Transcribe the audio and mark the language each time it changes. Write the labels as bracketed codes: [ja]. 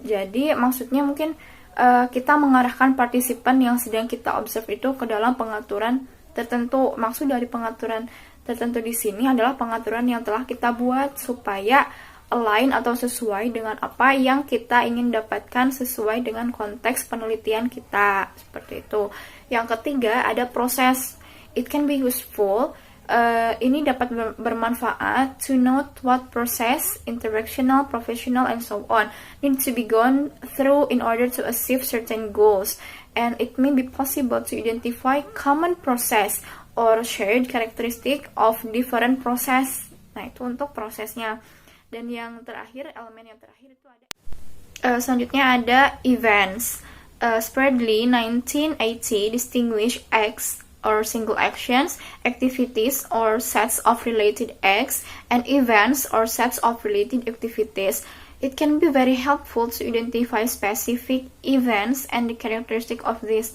[id] Jadi, maksudnya mungkin kita mengarahkan partisipan yang sedang kita observe itu ke dalam pengaturan tertentu. Maksud dari pengaturan tertentu di sini adalah pengaturan yang telah kita buat supaya align atau sesuai dengan apa yang kita ingin dapatkan sesuai dengan konteks penelitian kita. Seperti itu. Yang ketiga ada proses. [en] It can be useful. [id] Ini dapat bermanfaat [en] to note what process, interactional, professional, and so on need to be gone through in order to achieve certain goals. And it may be possible to identify common process or shared characteristic of different process. [id] Nah, itu untuk prosesnya. Dan yang terakhir, elemen yang terakhir itu ada selanjutnya ada events. [en] Spreadly 1980 distinguish acts or single actions, activities or sets of related acts, and events or sets of related activities. It can be very helpful to identify specific events and the characteristic of this.